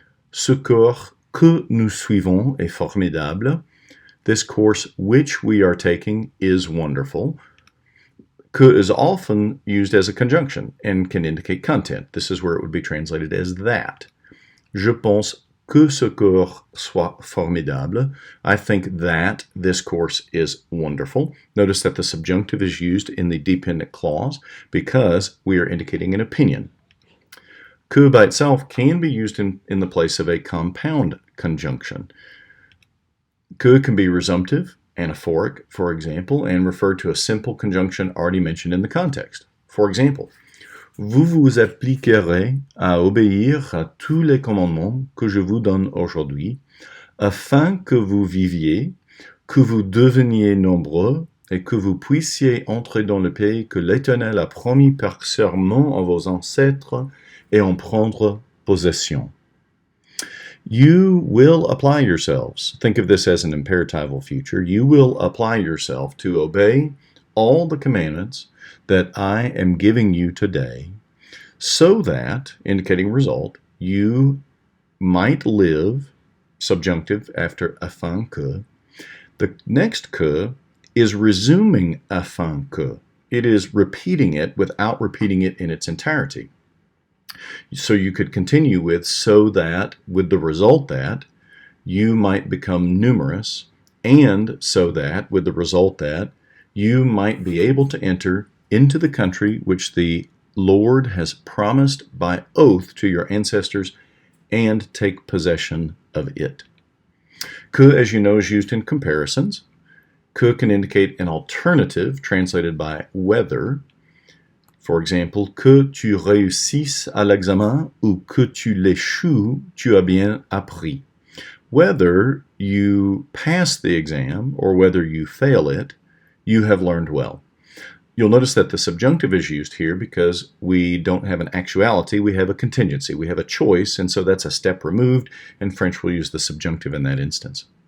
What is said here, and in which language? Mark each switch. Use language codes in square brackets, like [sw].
[fr] Ce cours que nous suivons est formidable. [en] This course which we are taking is wonderful. Que is often used as a conjunction and can indicate content. This is where it would be translated as that. [fr] Je pense que ce cours soit formidable. [en] I think that this course is wonderful. Notice that the subjunctive is used in the dependent clause because we are indicating an opinion. Que by itself can be used in the place of a compound conjunction. Que can be resumptive, anaphoric, for example, and refer to a simple conjunction already mentioned in the context. For example, [fr] vous vous appliquerez à obéir à tous les commandements que je vous donne aujourd'hui, afin que vous viviez, que vous deveniez nombreux, et que vous puissiez entrer dans le pays que l'Éternel a promis par serment à vos ancêtres et en prendre possession. [en] You will apply yourselves. Think of this as an imperatival future. You will apply yourself to obey all the commandments that I am giving you today, so that, indicating result, you might live, subjunctive after afin que. The next que is resuming afin que. It is repeating it without repeating it in its entirety. So you could continue with so that, with the result that, you might become numerous, and so that, with the result that, you might be able to enter into the country which the Lord has promised by oath to your ancestors and take possession of it. Que, as you know, is used in comparisons. Que can indicate an alternative, translated by whether. For example, [fr] que tu réussisses à l'examen ou que tu l'échoues, tu as bien appris. [en] Whether you pass the exam or whether you fail it, you have learned well. You'll notice that the subjunctive is used here because we don't have an actuality, we have a contingency, we have a choice, and so that's a step removed, and French will use the subjunctive in that instance.